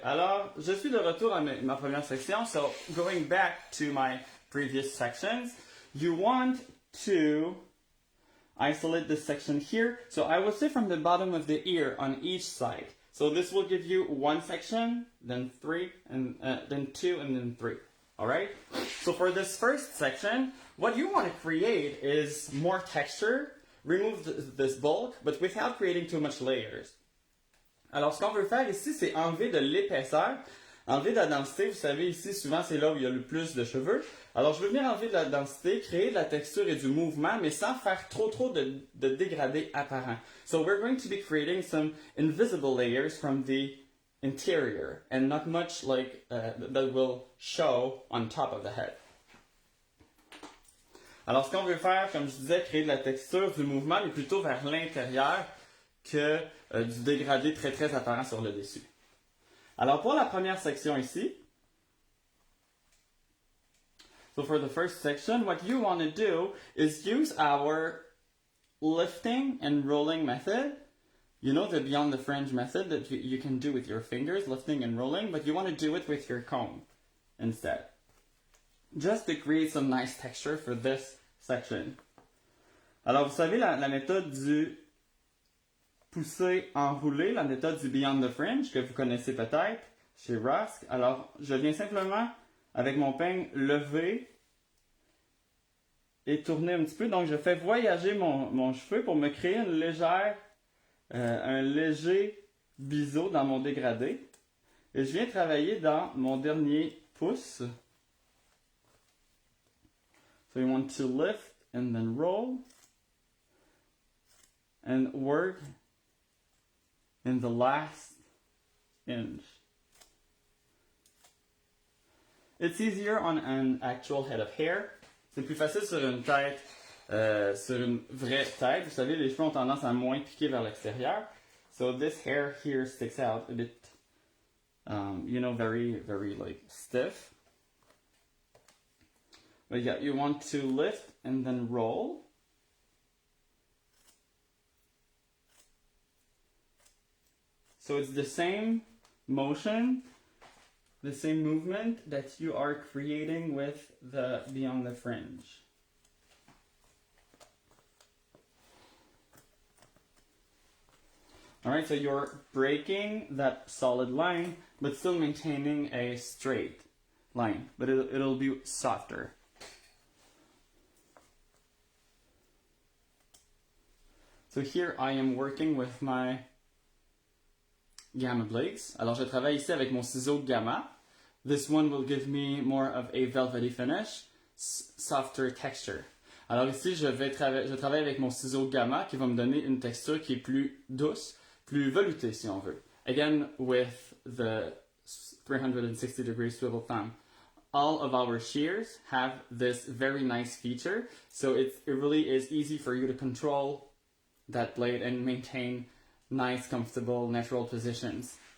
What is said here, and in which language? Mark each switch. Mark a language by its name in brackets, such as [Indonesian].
[French] Alors, je suis de retour à ma première section. [English] So, going back to my previous sections, you want to isolate this section here. So I will say from the bottom of the ear on each side. So this will give you 1 section, then 3, and then 2, and then 3. All right? So for this first section, what you want to create is more texture, remove this bulk, but without creating too much layers. [French] Alors ce qu'on veut faire ici, c'est enlever de l'épaisseur, enlever de la densité. Vous savez, ici, souvent, c'est là où il y a le plus de cheveux. Alors, je veux venir enlever de la densité, créer de la texture et du mouvement, mais sans faire trop de dégradés apparents. [English] So, we're going to be creating some invisible layers from the interior, and not much like that will show on top of the head. [French] Alors, ce qu'on veut faire, comme je disais, créer de la texture, du mouvement, mais plutôt vers l'intérieur que du dégradé très apparent sur le dessus. Alors, pour la première section ici, [English] so for the first section, what you want to do is use our lifting and rolling method. You know the beyond the fringe method that you can do with your fingers, lifting and rolling, but you want to do it with your comb instead. Just to create some nice texture for this section. [French] Alors, vous savez la méthode du pousser enroulé, la méthode du beyond the fringe que vous connaissez peut-être chez Rusk. Alors, je viens simplement avec mon peigne lever et tourner un petit peu. Donc, je fais voyager mon cheveu pour me créer une légère, un léger biseau dans mon dégradé. Et je viens travailler dans mon dernier pouce. [English] So you want to lift and then roll and work in the last inch. It's easier on an actual head of hair. [French] C'est plus facile sur une tête, sur une vraie tête. Vous savez, les cheveux ont tendance à moins piquer vers l'extérieur. [English] So this hair here sticks out a bit, very like stiff. But yeah, you want to lift and then roll. So it's the same motion, the same movement that you are creating with the beyond the fringe. Alright, so you're breaking that solid line, but still maintaining a straight line, but it'll be softer. So here I am working with my gamma blades. [French] Alors je travaille ici avec mon ciseau gamma. [English] This one will give me more of a velvety finish, softer texture. [French] Alors ici je travaille avec mon ciseau gamma qui va me donner une texture qui est plus douce, plus veloutée si on veut. [English] Again with the 360 degree swivel thumb. All of our shears have this very nice feature, so it really is easy for you to control that blade and maintain nice, comfortable, natural positions.